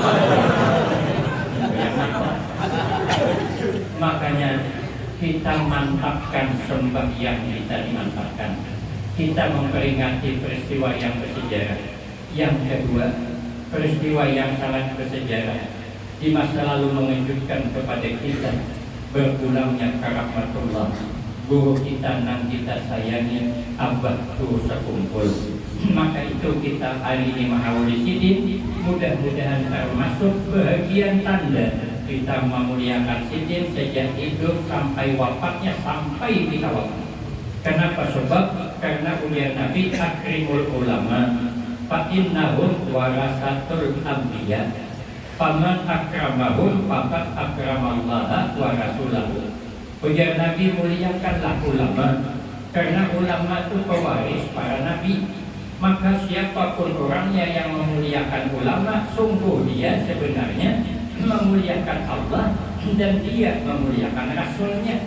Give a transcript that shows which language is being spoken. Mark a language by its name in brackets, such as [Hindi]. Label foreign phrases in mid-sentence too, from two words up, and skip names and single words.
[Indonesian] Makanya kita mantapkan sembahyang kita dimantapkan. Kita memperingati peristiwa yang bersejarah. Yang kedua, peristiwa yang sangat bersejarah di masa lalu mengejutkan kepada kita berpulangnya rahmatullah. Guru kita nang kita sayangi abah tu sekumpul Maka itu kita hari ini mengawali sidin, mudah-mudahan termasuk bahagian tanda kita memuliakan sidin sejak hidup sampai wafatnya, sampai kita wafat. Kenapa? Sebab karena ulian Nabi [Arabic] أكرموا العلماء فإنهم ورثة الأنبياء فمن أكرمهم فقد أكرم الله ورسوله. [Indonesian] Ujar Nabi, muliakanlah ulama karena ulama itu pewaris para nabi. Maka siapapun orangnya yang memuliakan ulama, sungguh dia sebenarnya memuliakan Allah dan dia memuliakan Rasulnya.